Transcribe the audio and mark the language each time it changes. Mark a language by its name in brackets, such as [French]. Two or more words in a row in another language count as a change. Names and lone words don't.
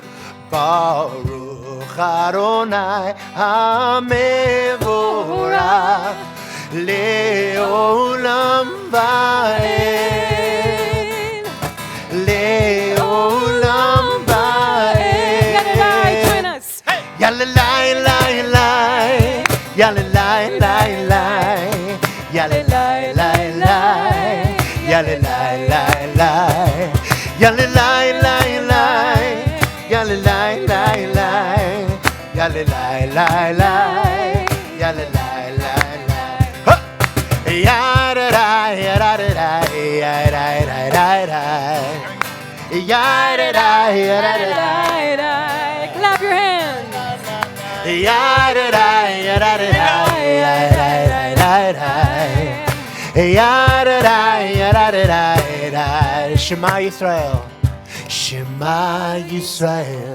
[Hebrew] Baruch Adonai HaMevorach Le'olam va'ed Le'olam va'ed [English] Yalelai, join us. Yalalai lai lai Yalalai lai lai Yalalai lai lai Yalalai lai lai Yalalai lai lai Yalalai lai lai Yalalai lai lai Yalalai lai lai Yadadai yadadai yadadai yadadai Yadadai yadadai Clap your hands. Yadadai yadadai yadadai Yadadai yadadai [Hebrew] Shema Yisrael Shema Yisrael